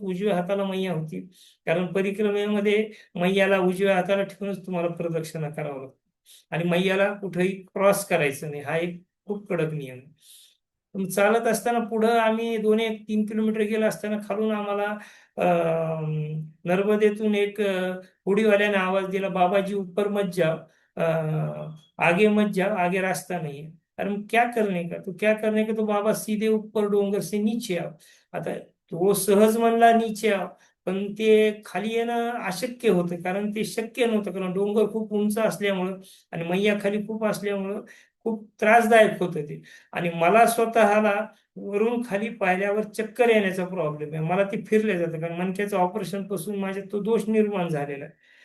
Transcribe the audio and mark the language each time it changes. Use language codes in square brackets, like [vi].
[mr] उजव्या हाताला मैया होती, कारण परिक्रमेमध्ये मैयाला उजव्या हाताला ठेवूनच तुम्हाला प्रदक्षिणा करावं लागतं आणि मैयाला कुठेही क्रॉस करायचं नाही, हा एक खूप कडक नियम आहे. मग चालत असताना पुढं आम्ही 2-3 किलोमीटर गेलो असताना खालून आम्हाला नर्मदेतून एक होडीवाल्याने आवाज दिला, [hi] बाबाजी ऊपर मत जाओ, आगे मत जाओ, आगे रास्ता नहीं है. अरे मग क्या करने का, तो क्या करने का, तो बाबा सीधे ऊपर डोंगर से नीचे आओ. [mr] आता तो सहज म्हणला [hi] नीचे आओ, [mr] पण ते खाली येणं अशक्य होतं, कारण ते शक्य नव्हतं, कारण डोंगर खूप उंच असल्यामुळं आणि मैया खाली खूप असल्यामुळं खूप त्रासदायक होतं ते. आणि मला स्वतःला वरून खाली पाहिल्यावर चक्कर येण्याचा प्रॉब्लेम आहे, मला ती फिरले जातं, कारण मणक्याचं ऑपरेशन पासून माझ्यात तो दोष निर्माण झालेला आहे.